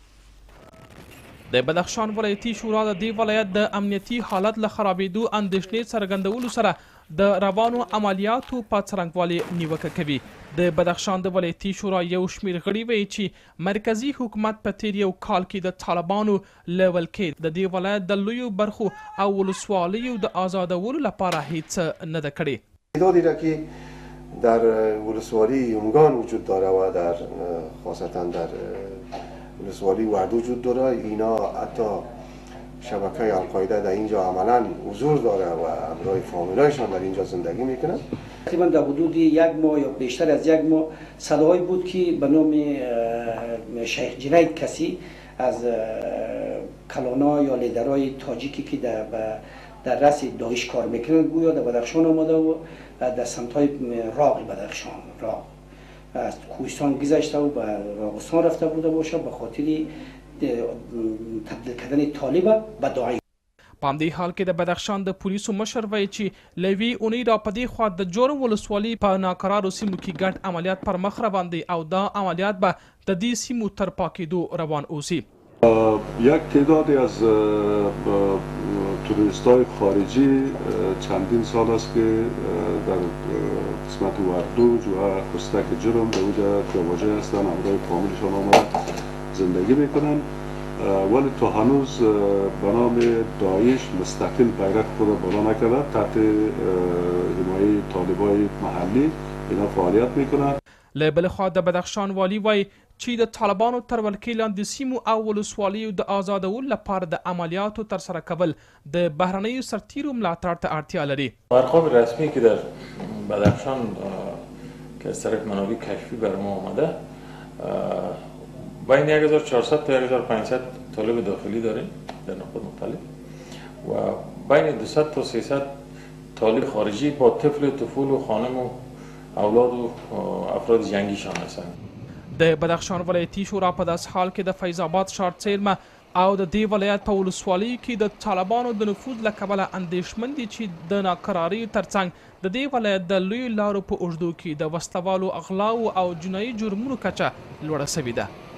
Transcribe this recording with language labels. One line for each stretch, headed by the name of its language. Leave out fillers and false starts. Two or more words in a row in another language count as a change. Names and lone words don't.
Pashto: د بدخشان ولایتي شورا د دې ولایت د امنیتي حالت له خرابېدو اندېښنې څرګندولو سره د روانو عملیاتو په څرنګوالي نیوکه کوي. د بدخشان د ولایتي شورا یو شمېر غړي وایي چې مرکزي حکومت په تیر یو کال کې د طالبانو له ولکې د دې ولایت د لویو برخو او ولسوالیو د آزادولو لپاره هیڅ نه ده کړې.
Persian: تعدادی را که در ولسوالی یونگان وجود داره و در خاصتا در ولسوالی وردو وجود داره، اینا حتی شبکه القاعده در اینجا عملا حضور داره و همراه فامیلایشان در اینجا زندگی میکنن. تقریبا در حدود یک ماه یا بیشتر از یک ماه صداهایی بود که به نام شیخ جنید کسی از کلانا یا لیدرهای تاجیکی که در رأس داعش کار میکنن گویا در بدخشان آمده و در سمت‌های راغ بدخشان راغ از کوهستان گذشته و به راغستان رفته بوده باشه به خاطر تبدیل کردن طالب به داعش.
Pashto: په همدې حال کې د بدخشان د پولیسو مشر وایي چې له یوې اونۍ را په دې خوا د جرم ولسوالۍ په ناقرارو سیمو کې ګډ عملیات پر مخ روان دی او دا عملیات به د دې سیمو تر پاکېدو روان اوسي.
Persian: یک تعدادی از توریستای خارجی چندین سال است که در قسمت وردو و خستک جرم در اونجا جابجا هستند، همراه فامیلشان آمده زندگی میکنن، ولی تا هنوز به نام داعش مستقل بیرق خود بالا نکرده. تحت حمایه طالبای محلی اینا فعالیت میکنن.
Pashto: له بل خوا د بدخشان والی وایي چې د طالبانو تر ولکې لاندې سیمو او ولسوالیو د آزادولو لپاره د عملیاتو ترسره کول د بهرنیو سرتیرو ملاتړ ته اړتیا لري.
Persian: ارقام رسمی که در بدخشان که از طرف منابع کشفی بر ما آمده بین 1400 تا 1500 طالب داخلی داریم در نقاط مختلف و بین 200 تا 300 طالب خارجی با طفل و خانم و اولاد و افراد جنگیشان هستند.
Pashto: د بدخشان ولایتي شورا په داس حال کې د فیض آباد ښار څیرمه او د دې ولایت په ولسوالیو کې د طالبانو د نفوذ له کبله اندېښمن دي چې د ناقراریو ترڅنګ د دې ولایت د لویو لارو په اوږدو کې د وسلوالو اغلاو او جنایي جرمونو کچه لوړه سوې ده.